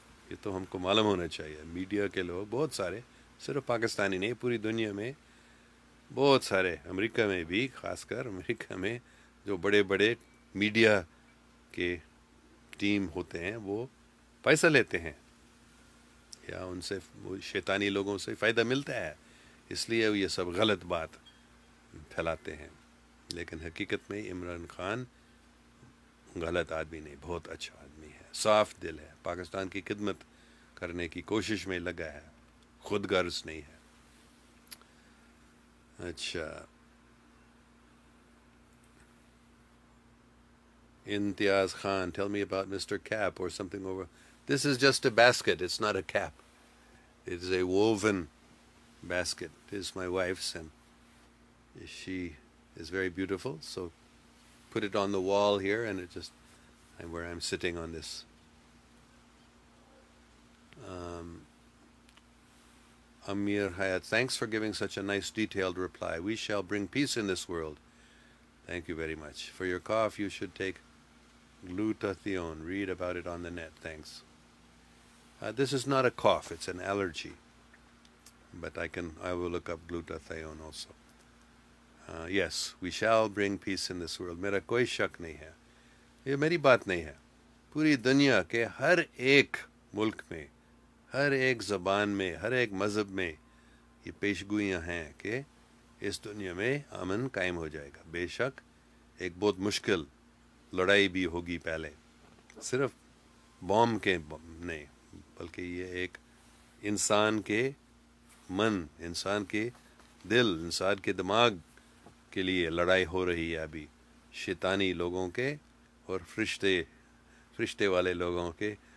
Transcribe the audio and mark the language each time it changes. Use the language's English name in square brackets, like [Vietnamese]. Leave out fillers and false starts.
[Urdu] یہ تو ہم کو معلوم ہونا چاہیے. میڈیا کے لوگ بہت سارے، صرف پاکستانی نہیں، پوری دنیا میں بہت سارے، امریکہ میں بھی، خاص کر امریکہ میں جو بڑے بڑے میڈیا کے ٹیم ہوتے ہیں وہ پیسہ لیتے ہیں، یا ان سے وہ شیطانی لوگوں سے فائدہ ملتا ہے، اس لیے یہ سب غلط بات پھیلاتے ہیں. لیکن حقیقت میں عمران خان غلط آدمی نہیں، بہت اچھا آدمی ہے، صاف دل ہے، پاکستان کی خدمت کرنے کی کوشش میں لگا ہے، خود غرض نہیں ہے. [English] اچھا، Imtiaz Khan, tell me about Mr. Cap or something over. This is just a basket, it's not a cap. It is a woven basket. It is my wife's, and she is very beautiful, so put it on the wall here, and it just, where I'm sitting on this. Amir Hayat, thanks for giving such a nice detailed reply. We shall bring peace in this world. Thank you very much. For your cough, you should take glutathione. Read about it on the net. Thanks. This is not a cough, it's an allergy. But I will look up glutathione also. Yes, we shall bring peace in this world. [Urdu] میرا کوئی شک نہیں ہے، یہ میری بات نہیں ہے. پوری دنیا کے ہر ایک ملک میں، ہر ایک زبان میں، ہر ایک مذہب میں یہ پیشگوئیاں ہیں کہ اس دنیا میں امن قائم ہو جائے گا. بے شک ایک بہت مشکل لڑائی بھی ہوگی پہلے، صرف بوم کے نہیں، بلکہ یہ ایک انسان کے من، انسان کے دل، انسان کے دماغ کے لیے لڑائی ہو رہی ہے ابھی، شیطانی لوگوں کے اور فرشتے والے لوگوں کے.